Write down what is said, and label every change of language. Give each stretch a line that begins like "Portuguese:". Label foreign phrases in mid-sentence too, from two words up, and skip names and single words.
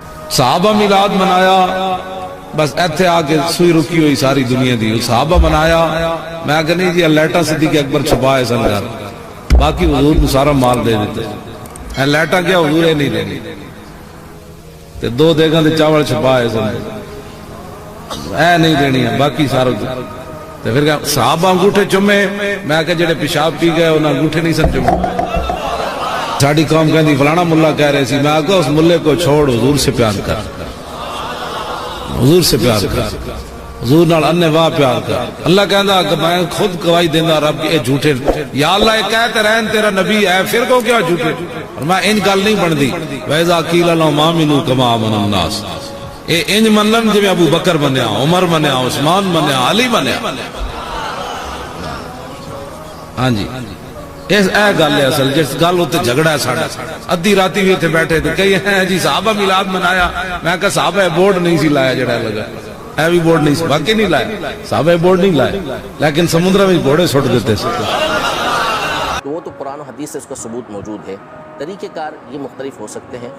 Punjabi: صحابہ میلاد منایا، بس ایتھے آ کے سوئی رکی ہوئی ساری دنیا دی، صحابہ منایا، میں کہ نہیں جی لیٹا صدیق اکبر چھپائے سن گھر، باقی حضور کو سارا مال دے دیتے، لیٹا کیا حضور ہے نہیں دینی، تے دو دیگاں دے چاول چھپائے سن اے نہیں دینی ہے، باقی سارا تے پھر صحابہ انگوٹھے چمے، میں کہ جڑے پیشاب پی گئے انہاں انگوٹھے نہیں سن چمے۔ ساڑی قوم کہندی فلانا ملہ کہہ رہے سی، میں کہا
Urdu: اس ملے کو چھوڑ، حضور سے پیار کر، حضور سے پیار کر،
Punjabi: حضور نال انے واہ پیار کر۔ اللہ کہندا کہ میں خود گواہی دیندا رب کہ اے جھوٹے، یا اللہ اے کہتے رہن تیرا نبی ہے، پھر کو کیا جھوٹے؟ اور میں ان گل نہیں بندی
Arabic: وَإِذَا قِيلَ لَهُمْ آمِنُوا كَمَا آمَنَ النَّاسُ،
Punjabi: اے انج منن جویں ابو بکر بنیا، عمر بنیا، عثمان بنیا، علی بنیا۔ ہاں جی اس اے گل ہے اصل جس گل تے جھگڑا ہے ساڈا، ادھی راتی بھی اتنے بیٹھے تھے کئی ہیں جی صحابہ میلاد منایا، میں کہا صحابہ بورڈ نہیں سی لایا جڑا لگا، اے بھی بورڈ نہیں سی، باقی نہیں لایا، صحابہ بورڈ نہیں لائے، لیکن سمندر میں گھوڑے سٹ دیتے سے۔
Urdu: تو وہ تو قرآن و حدیث سے اس کا ثبوت موجود ہے، طریقہ کار یہ مختلف ہو سکتے ہیں۔